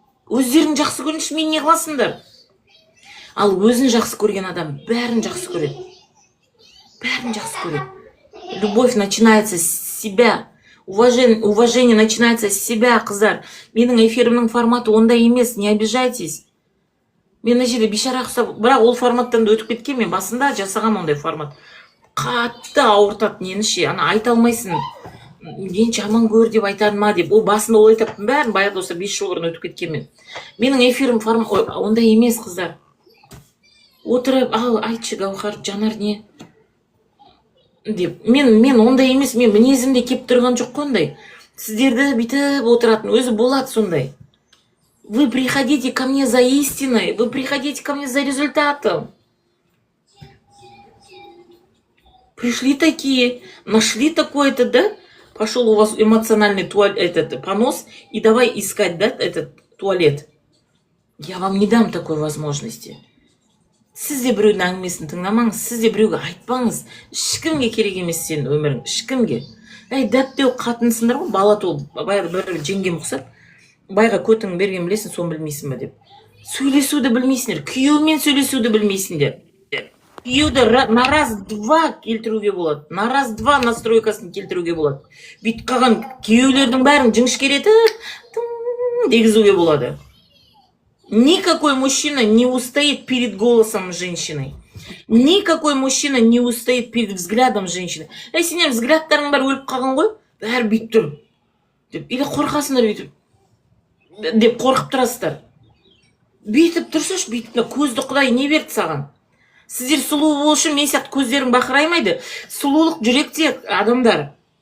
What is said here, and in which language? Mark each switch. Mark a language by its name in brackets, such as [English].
[Kazakh] Өздерің жақсы көрінші, мен не қыласыңдар? Ал өзін жақсы көрген адам бәрін жақсы көреді. Бәрін жақсы көреді. [Russian] Любовь начинается с себя. Уважение начинается с себя, қыздар. [Kazakh] Менің эфирімнің форматы ондай емес, [Russian] не обижайтесь. [Kazakh] Мен мына жерде бейшара ұқсап, бірақ ол форматтан да өтіп кеткен, мен басында жасағам ондай формат. Қатты ауыртады нені ше, ана айта алмайсың. Мен жаман көр деп айтады ма деп. Ол басында ол айтаптың бәрін баяғыда болса 5 жыл бұрын өтіп кеткен мен. Менің эфирім формат ондай емес, қыздар. Отырып, ал айтшы Гаухар, Жанар не? Деп. Мен ондай емес, мен мінезімде кеп тұрған жоқ қондай. Сіздерді бүйтіп отыратын, өзі болады сондай. [Russian] Вы приходите ко мне за истиной, вы приходите ко мне за результатом. Пришли такие, нашли такое-то, да? Пошел у вас эмоциональный понос, и давай искать, да, этот туалет. Я вам не дам такой возможности. [Kazakh] Сіз де біреудің әңгімесін тыңдамаңыз, сіз де біреуге айтпаңыз. Ешкімге керек емес сенің өмірің, ешкімге. Дәп-дәу қатынсыңдар ғой, бала туып, баяғы бір жеңгем ұқсап, байға көтің берген білесің, соны білмейсің бе деп. Сөйлесуді білмейсіңдер, күйеумен сөйлесуді білмейсіңдер. Күйеуді [Russian] на раз-два [Kazakh] келтіруге болады, на раз-два настройкасын келтіруге болады. Бүйтіп қалған күйеулердің бәрін жіңішкеретіп дегізуге болады. [Russian] Никакой мужчина не устоит перед голосом женщины. Никакой мужчина не устоит перед взглядом женщины. [Kazakh] Сенен взглядтарың бәрі өліп қалған ғой, бәрі бүйтіп тұр. Или қорқасыңдар бүйтіп. Деп қорқып тұрасыздар. Бүйтіп тұрсаш, бүйтіп көзді Құдай не берді саған? Сіздер сұлу болшы, мен сияқты көздерің бақыраймайды. Сұлулық жүректе адамдар.